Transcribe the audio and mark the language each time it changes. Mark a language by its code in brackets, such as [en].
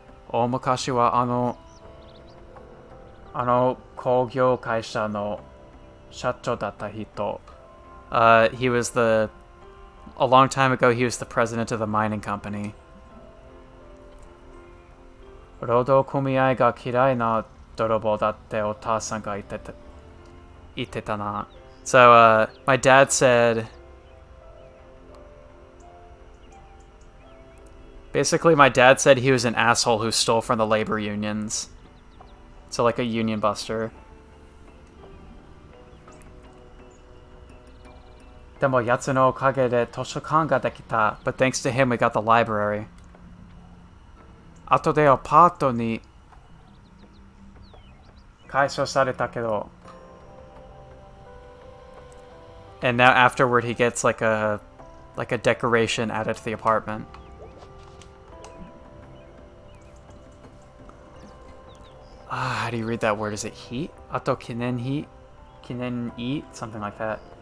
[ja] 大昔は工業会社の社長だった人. [en] He was a long time ago, he was the president of the mining company. [ja] 労働組合が嫌いな泥棒だってお父さんが言ってたな. [en] So, my dad said... Basically, my dad said he was an asshole who stole from the labor unions. So, like a union buster. [ja] でもやつのおかげで図書館ができた. [en] But thanks to him, we got the library. [ja] 後でアパートに改装されたけど. [en] And now afterward, he gets like a decoration added to the apartment. How do you read that word? Is it heat? Ato kinenhi? Kinen-i? Something like that.